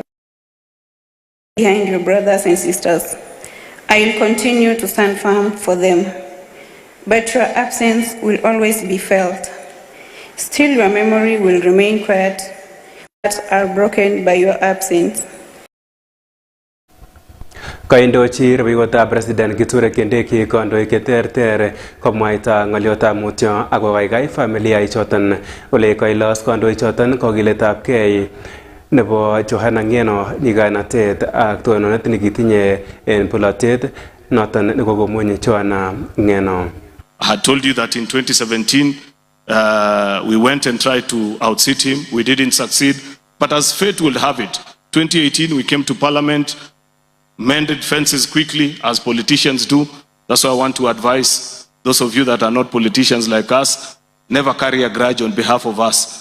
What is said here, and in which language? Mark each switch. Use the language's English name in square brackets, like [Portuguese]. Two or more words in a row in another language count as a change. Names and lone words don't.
[English] Behind your brothers and sisters, I will continue to stand firm for them. But your absence will always be felt. Still, your memory will remain quiet, but are broken by your absence. [Kalenjin] Kaindochi rubeiwotab President Kithure Kindiki kandoik cheterter komwaita ng'oliotab mutyo ak kokaikai familia ichoton ole kailos kandoichoton kokiletabgei nebo Johanna Ng'eno nyiganatet ak tononet nekitinye en polatet noton nekokomuny Johanna Ng'eno. [English] I had told you that in 2017 we went and tried to outsit him. We didn't succeed. But as fate would have it, 2018 we came to Parliament, mended fences quickly, as politicians do. That's why I want to advise those of you that are not politicians like us, never carry a grudge on behalf of us.